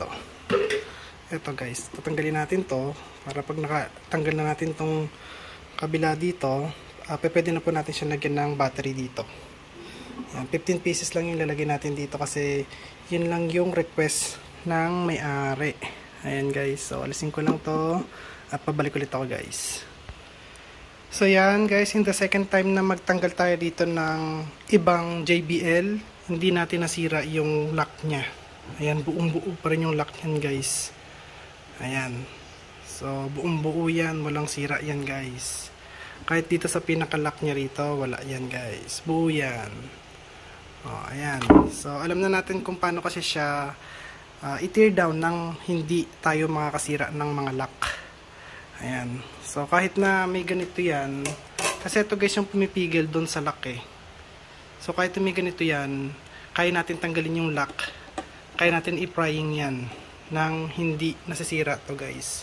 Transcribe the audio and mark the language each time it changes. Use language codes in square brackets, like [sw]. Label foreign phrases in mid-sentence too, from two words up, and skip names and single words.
[tl] Ito guys, tatanggalin natin to para pag nakatanggal na natin tong kabila dito, pwede na po natin siya lagyan ng battery dito. Yan, 15 pieces lang yung lalagyan natin dito kasi yun lang yung request ng may-ari. Ayan guys, so alisin ko lang to at pabalik ulit ako guys. So yan guys, [en] in the second time [tl] na magtanggal tayo dito ng ibang JBL, hindi natin nasira yung lock niya. Ayan, buong buo pa rin yung lock yan guys. Ayan. So, buong buo yan, walang sira yan guys. Kahit dito sa pinaka-lock niya rito, wala yan guys. Buo yan. O, ayan. So, alam na natin kung paano kasi siya i-tear down nang hindi tayo makakasira ng mga lock. Ayan. So, kahit na may ganito yan, kasi ito guys yung pumipigil doon sa lock eh. So, kahit may ganito yan, kaya natin tanggalin yung lock. Kaya natin i-prying yan nang hindi nasisira to guys.